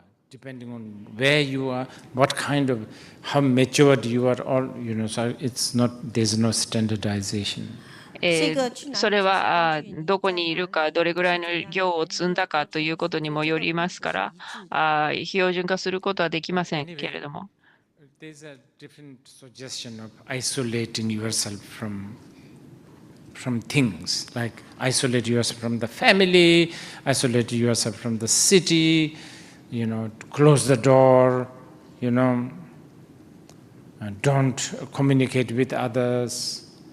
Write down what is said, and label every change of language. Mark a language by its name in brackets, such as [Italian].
[English] Depending on where you are, what kind of, how matured you are, all, you know, so it's not, there's no standardization. [Japanese] それはどこにいるか、どれぐらいの行を積んだかということにもよりますから、標準化することはできませんけれども。 [English] There's a different suggestion of isolating yourself from things, like isolate yourself from the family, isolate yourself from the city, you know, close the door, you know, don't communicate with others.